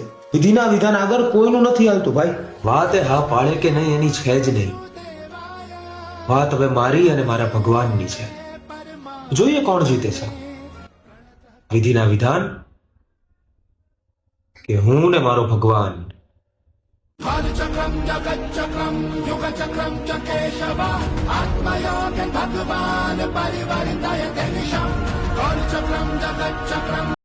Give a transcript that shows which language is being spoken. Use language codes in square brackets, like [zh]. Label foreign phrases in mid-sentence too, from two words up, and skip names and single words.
[gu] વિધિના વિધાન આગળ કોઈનું નથી હાલતું ભાઈ. વાત એ હા પાડે કે નહીં એની છે જ નહીં. વાત હવે મારી અને મારા ભગવાનની છે. જોઈએ કોણ જીતે છે, વિધિના વિધાન કે હું ને મારો ભગવાન. [sa] चक्रम जगत चक्रम युग चक्रम च केशव आत्मयोग भगवान परिवर्तय दिशा चक्रम जगत चक्रम